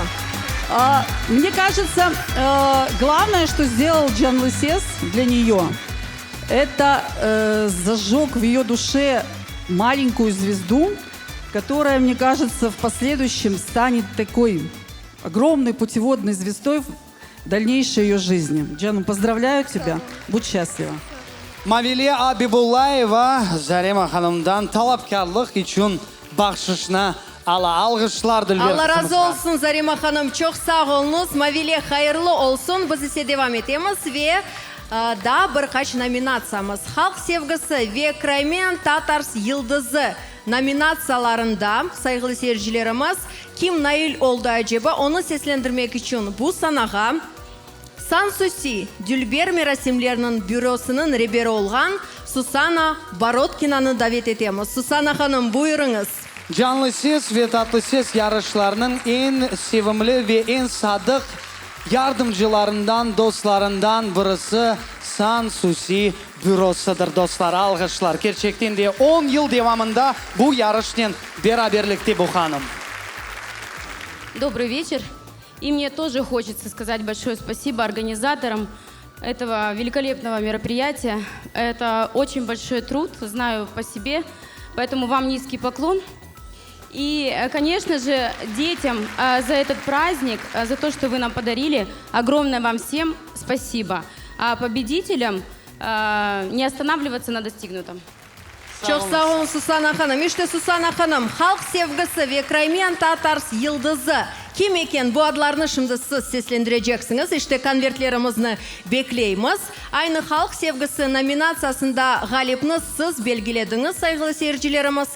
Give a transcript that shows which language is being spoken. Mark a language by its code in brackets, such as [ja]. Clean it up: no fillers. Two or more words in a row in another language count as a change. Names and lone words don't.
[ru] Мне кажется, главное, что сделал Джан Лысес для нее, это зажег в ее душе маленькую звезду, которая, мне кажется, в последующем станет такой огромной путеводной звездой в дальнейшей ее жизни. Джану, поздравляю тебя, будь счастлива. [crh] Mavile Abibullayeva Zarema Hanım'dan talapkarlık için bahşişine alkışlar dilber. Allah razı olsun Zarema Hanım, çok sağ olunuz. Mavile hayırlı olsun. Biz ise devam etemiz ve da birkaç nominatsiyamız. Halk sevgisi ve Kraymen Tatars Yıldızı nominatsiyalarında saygılı seyircilerimiz kim nail oldu acaba onu seslendirmek için bu sanağa Sansusi Dülber merasimlerinin bürosunun rehberi olgan Susana Borotkina'nı davet etemiz. Susana Hanım buyurunuz. Canlı ses ve tatlı ses yarışlarının en sevimli ve en sadık yardımcılarından, dostlarından birisi San Susi bürosıdır dostlar. Alkışlar. Gerçekten de 10 yıl devamında bu yarıştan beraberlikte bu hanım. [ru] Добрый вечер. И мне тоже хочется сказать большое спасибо организаторам этого великолепного мероприятия. Это очень большой труд, знаю по себе, поэтому вам низкий поклон. И, конечно же, детям за этот праздник, за то, что вы нам подарили, огромное вам всем спасибо. А победителям не останавливаться на достигнутом. [crh] Çok sağ olun Susana Hanım. İşte Susana Hanım, halk sevgisi ve [en] Crimean Tatars [crh] yıldızı. Kim eken bu adlarını şimdi siz seslendireceksiniz. İşte konvertlerimizni bekleyimiz. Aynı halk sevgisi nominatsiyasında galipni siz belgilediniz saygılı seyircilerimiz.